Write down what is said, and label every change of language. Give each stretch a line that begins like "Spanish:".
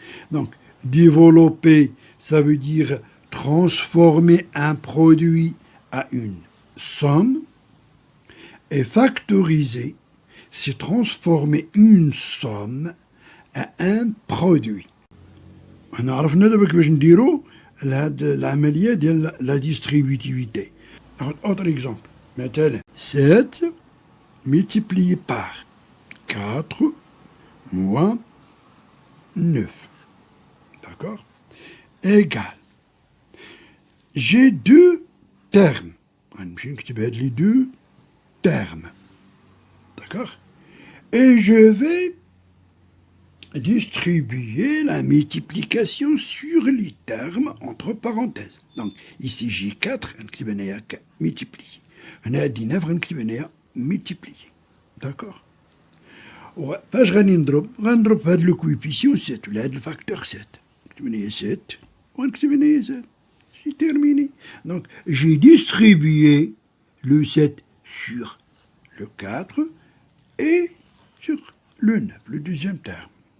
French: Donc, développer, ça veut dire transformer un produit à une somme, et factoriser, c'est transformer une somme à un produit. On a
Arabic: كيفاش نديرو لهاد العملية ديال
French: la distributivité. Autre exemple, مثلا 7 multiplié par 4 moins 9. D'accord? Égal. J'ai deux termes. Les deux termes. D'accord? Et je vais distribuer la multiplication sur les termes entre parenthèses. Donc, ici j'ai 4, multiplié. On a 19, multiplié. D'accord?
Arabic: فاش غادي نضرب في هذا لو كويفيسيون 7 ولا هذا الفاكتور 7 نكتب هنايا 7 ونكتب هنايا 7
French: c'est terminé. Donc j'ai distribué le 7 sur le 4 et sur le 9, le deuxième terme.